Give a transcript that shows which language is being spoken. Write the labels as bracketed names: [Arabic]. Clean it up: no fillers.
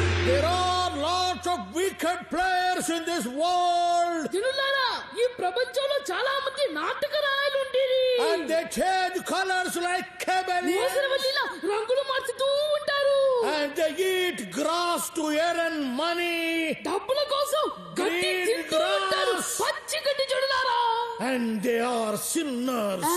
[English] There are lots of wicked players in this world. [Telugu] జనులారా, ఈ ప్రపంచంలో చాలా మంది నాటక రాయలు ఉండేది. [English] And they change colors like chameleons. [Telugu] ఊసరవెల్లిలా రంగులు మార్చుతూ ఉంటారు. [English] And they eat grass to earn money. [Telugu] డబ్బుల కోసం గడ్డి తింటూ ఉంటారు. పచ్చి గడ్డి జనులారా. [English] And they are sinners.